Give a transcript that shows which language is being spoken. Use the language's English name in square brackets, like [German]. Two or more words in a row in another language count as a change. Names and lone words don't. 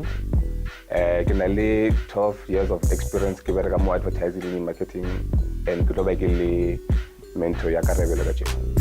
[Southern Sotho] Ke na le [English] 12 years of experience [Southern Sotho] ke bereka mo [English] advertising and marketing, [Southern Sotho] and ke tlo ba ke le mentor ya Karabelo ka tjena.